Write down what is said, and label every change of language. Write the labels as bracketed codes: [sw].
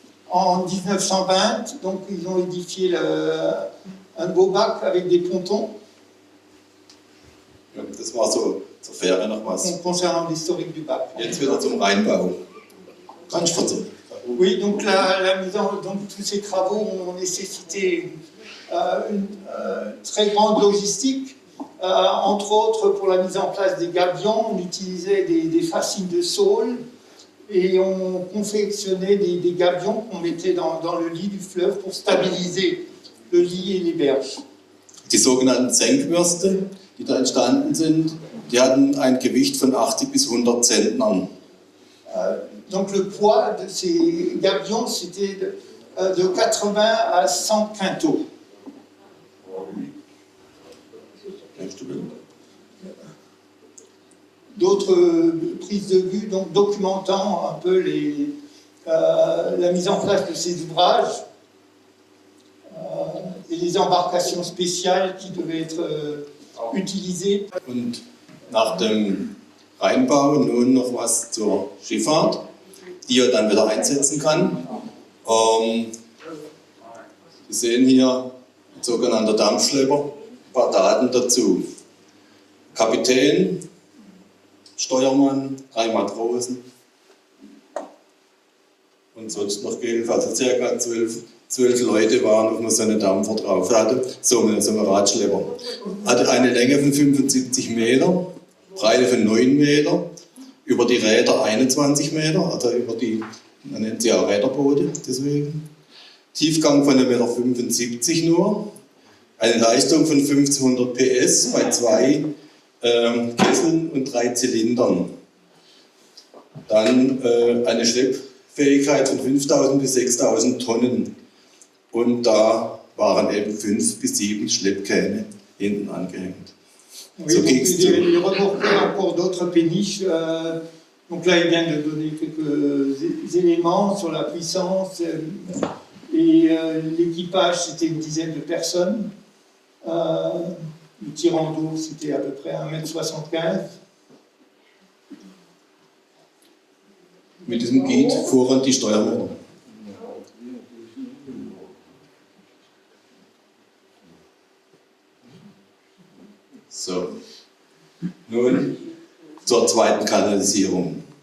[fr] En 1920, donc ils ont édifié un beau bac avec des pontons. [de] Ja, das war so zur Fähre noch was. [fr] Concernant l'historique du bac. [de] Jetzt wieder zum Rheinbau. Kannst du verzeihen? [fr] Oui, donc donc tous ces travaux ont nécessité une très grande logistique. Entre autres, pour la mise en place des gabions, on utilisait des fascines de saule et on confectionnait des gabions qu'on mettait dans le lit du fleuve pour stabiliser le lit et les berges. [de] Die sogenannten Senkwürste, die da entstanden sind, die hatten ein Gewicht von 80 bis 100 Zentnern. [fr] Donc le poids de ces gabions, c'était de 80 à 100 quintaux. D'autres prises de vue, donc documentant un peu la mise en place de ces ouvrages et les embarcations spéciales qui devaient être utilisées. [de] Und nach dem Rheinbau nun noch was zur Schifffahrt, die er dann wieder einsetzen kann. Sie sehen hier ein sogenannter Dampfschlepper, ein paar Daten dazu. Kapitän, Steuermann, 3 Matrosen und sonst noch jedenfalls ca. 12 Leute waren auf so einem Dampfer drauf. Hatte so einen Radschlepper. Hatte eine Länge von 75 Meter, Breite von 9 Meter, über die Räder 21 Meter, also über die, man nennt sie auch Räderboote deswegen. Tiefgang von 1,75 Meter nur, eine Leistung von 1500 PS bei 2 Kesseln und 3 Zylindern. Dann eine Schleppfähigkeit von 5000 bis 6000 Tonnen. Und da waren eben 5 bis 7 Schleppkähne hinten angehängt. [fr] Oui, [de] So [fr] donc [de] ging's [fr] il remorquait encore d'autres péniches. Donc là, il vient de donner quelques éléments sur la puissance. Et l'équipage, c'était une dizaine de personnes. Le tirant d'eau, c'était à peu près 1,75 m. [de] Mit diesem Giet fuhren die Steuermänner. So, nun zur zweiten Kanalisierung.